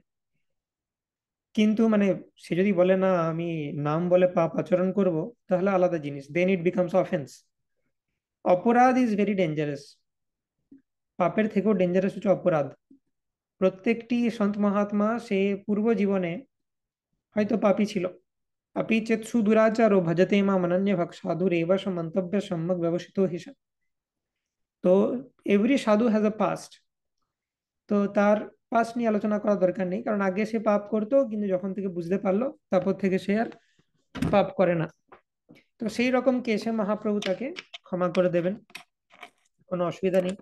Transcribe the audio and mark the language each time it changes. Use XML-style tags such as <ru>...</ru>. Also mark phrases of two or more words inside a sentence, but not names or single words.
<bn>কিন্তু মানে সে যদি বলে না আমি নাম বলে পাপ আচরণ করব, তাহলে আলাদা জিনিস,</bn> <en>then it becomes offence.</en> <bn>অপরাধ</bn> <en>is very dangerous,</en> <bn>পাপের থেকেও ডেঞ্জারাস হচ্ছে অপরাধ। প্রত্যেকটি সন্ত মহাত্মা সে পূর্ব জীবনে হয়তো পাপী ছিল।</bn> <sa>अपि चेत् सुदुराचारो भजते माम अनन्यभक् साधुरेव मन्तव्य सम्यक् व्यवसितो हि सः।</sa> <en>তো every sadhu has a past.</en> <bn>তো তার পাস্ট নিয়ে আলোচনা করার দরকার নেই, কারণ আগে সে পাপ করতো, কিন্তু যখন থেকে বুঝতে পারলো তারপর থেকে সে আর পাপ করে না। তো সেই রকম কেসে মহাপ্রভু তাকে ক্ষমা করে দেবেন, কোনো অসুবিধা নেই।</bn>